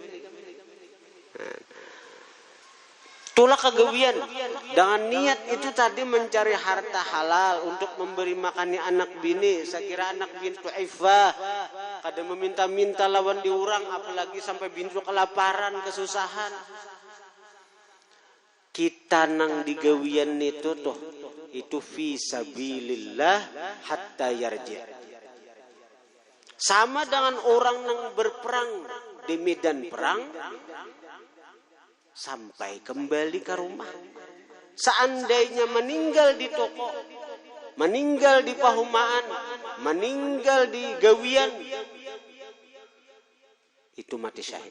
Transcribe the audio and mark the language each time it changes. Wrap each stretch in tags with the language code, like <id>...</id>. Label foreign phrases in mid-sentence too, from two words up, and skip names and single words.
<bjn>Tulak kagawian dengan niat itu tadi mencari harta halal untuk memberi makannya anak bini. Saya kira anak bini itu ifah, kada meminta-minta lawan diurang, apalagi sampai bintu kelaparan, kesusahan. Kita nang digawian itu tuh itu</bjn> <ar>في سبيل الله حتى يرجع.</ar> <bjn>Sama dengan orang nang berperang di medan perang sampai kembali ke rumah. Seandainya meninggal di toko, meninggal di pahumaan, meninggal di gawian, itu mati syahid.</bjn>